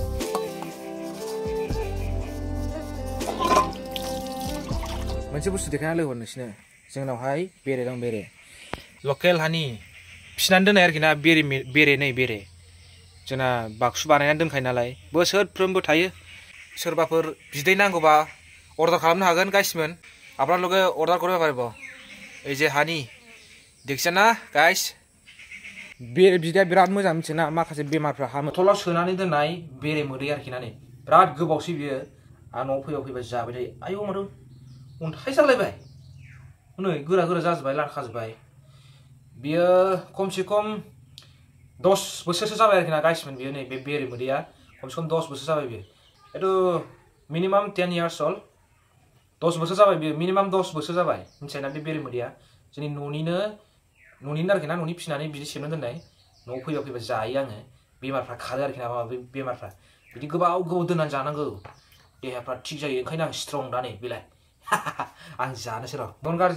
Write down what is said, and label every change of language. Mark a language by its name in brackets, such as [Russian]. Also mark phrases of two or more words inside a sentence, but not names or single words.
[Bodo] मोनसे बुस्थु देखायना लोगो नोंसिनो जोंनावहाय बेरे दं बेरे लकेल हानि फिसिनानै दोननाय आरोखि ना बेरे जोंना बाक्सु बानायनानै दोनखायो नालाय बोसोरफ्रोमबो थायो सोरबाफोर बिदै नांगौबा अर्डार खालामनो हागोन गाइसमोन [Hindi] आप लोग [Bodo] अर्डार करबे पारिब [Bangla] এই যে [Bodo] हानि देखिया ना गाइस बेरे बिदैया बिराद मोजां मिथिना माखासे बेमारफ्रा हामो बथलाव सोनानै दोननाय बेरे मोदै आरोखि ना नै बिराद गोबावसै बियो आं न'आव फैबा जाबाय थायो आयौ माथो अन्थाइ जालायबाय नै गोरा गोरा जाजोब्बाय लाखाजोब्बाय बियो खमसे खम 10 बोसोरसो जाबाय आरोखि ना गायसमोन बियो नै बे बेरे मोदैया खमसे खम 10 बोसोर जाबाय बियो एथ' मिनिमाम [English] 10 years old [Bodo] 10 बोसोर जाबाय बियो मिनिमाम 10 बोसोर जाबाय मिथिबायना बे बेरे मोदैया जोंनि न'निनो आरोखि ना न'नि फिसिनानै बिदि सेबना दोननाय न'आव फैबा जायो आङो बेमारफ्रा खारो आरोखि ना माबा बेमारफ्रा बिदि गोबाव दोननानै जानांगौ देहाफ्रा थिग जायो ओंखायनो आं स्ट्रं दा नै बेलाय आं जानोसै र' मेगन गाज्रि